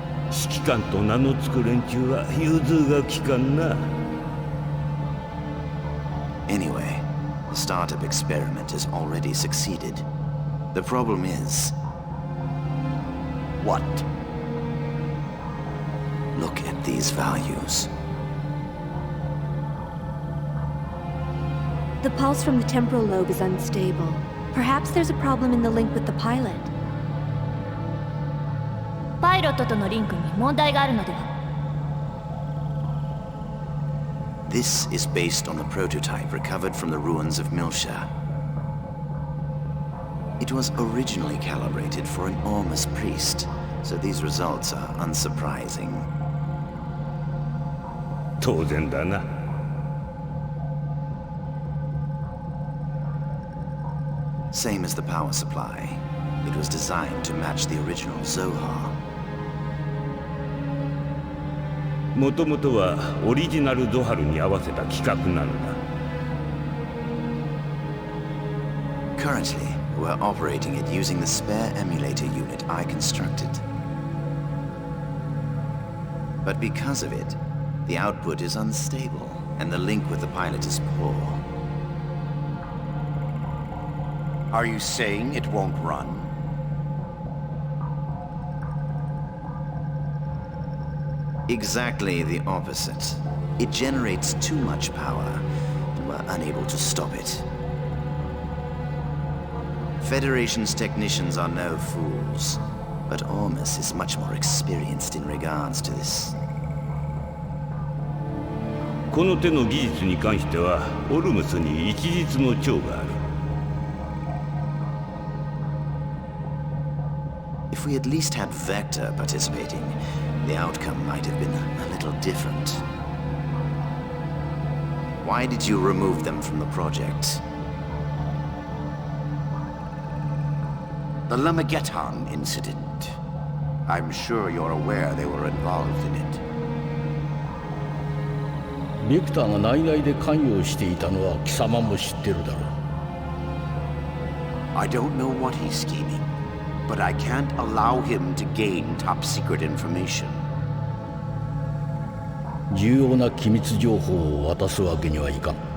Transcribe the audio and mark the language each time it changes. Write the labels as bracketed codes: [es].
[ja] 指揮官と名の付く連中は融通が利かんな。 [en] Anyway, the startup experiment has already succeeded. The problem is... what? Look at these values. The pulse from the temporal lobe is unstable. Perhaps there's a problem in the link with the pilot. [ja] パイロットとのリンクに問題があるのでは? [en] This is based on the prototype recovered from the ruins of Milsha. It was originally calibrated for an Ormus priest, so these results are unsurprising. [ja] 当然だな。 [en] Same as the power supply. It was designed to match the original Zohar. [ja] もともとはオリジナルゾハルに合わせた企画なのだ。 [en] Currently, we're operating it using the spare emulator unit I constructed. But because of it, the output is unstable, and the link with the pilot is poor. Are you saying it won't run? Exactly the opposite. It generates too much power, and we're unable to stop it. Federation's technicians are no fools, but Ormus is much more experienced in regards to this. [ja] この手の技術に関しては、オルムスに一日の長がある。 [en] If we at least had Vector participating, the outcome might have been a little different. Why did you remove them from the project? The Lamageddon incident. I'm sure you're aware they were involved in it. [ja] ビクターが内々で関与していたのは貴様も知ってるだろう。 [en] I don't know what he's scheming, but I can't allow him to gain top secret information. [ja] 重要な機密情報を渡すわけにはいかん。